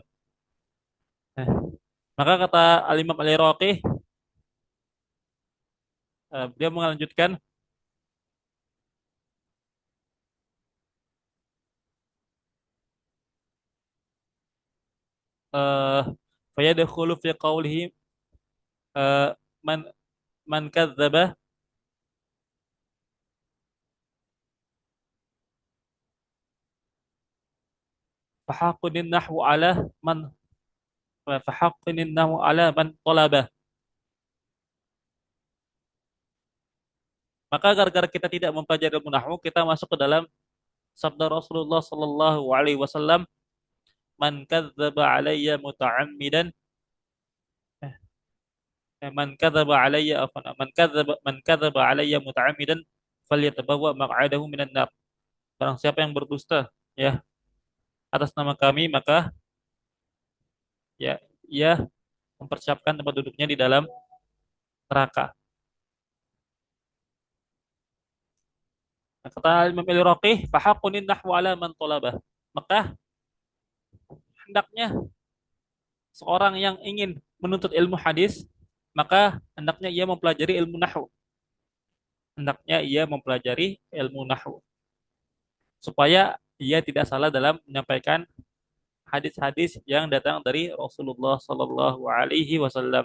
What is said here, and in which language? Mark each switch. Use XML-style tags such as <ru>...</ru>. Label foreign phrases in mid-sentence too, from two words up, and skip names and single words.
<id>Nah, maka kata Al-Imam Al-Iraqi, dia melanjutkan</id> <ar>فيدخل في قوله إيه من من كذب فحق النحو على من فحق النحو على من طلب.</ar> <id>Maka gara-gara kita tidak mempelajari ilmu nahwu, kita masuk ke dalam sabda Rasulullah</id> <ar>صلى الله عليه وسلم, من كذب علي متعمدا من كذب علي متعمدا فليتبوأ مقعده من النار.</ar> <id>Barang siapa yang berdusta ya atas nama kami maka ya ia mempersiapkan tempat duduknya di dalam neraka. Nah, kata Imam Al-Iraqi,</id> <ar>فحق النحو على من طلبه.</ar> <id>Maka hendaknya seorang yang ingin menuntut ilmu hadis, maka hendaknya ia mempelajari ilmu nahwu. Hendaknya ia mempelajari ilmu nahwu supaya ia tidak salah dalam menyampaikan hadis-hadis yang datang dari Rasulullah</id> <ar>صلى الله عليه وسلم.</ar>